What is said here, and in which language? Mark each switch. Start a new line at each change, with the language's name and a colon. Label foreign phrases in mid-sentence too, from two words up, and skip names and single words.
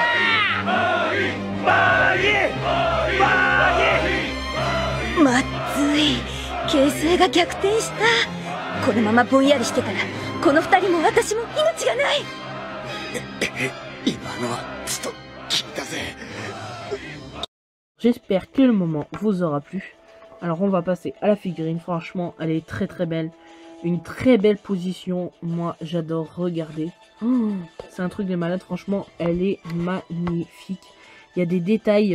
Japanese: まっずい、形勢が逆転した。このままぼんやりしてたらこの二人も私も命がない。今のはちょっと聞いたぜ。
French: J'espère que le moment vous aura plu. Alors on va passer à la figurine. Franchement, elle est très très belle. Une très belle position. Moi, j'adore regarder. Oh, c'est un truc de malade. Franchement, elle est magnifique. Il y a des détails.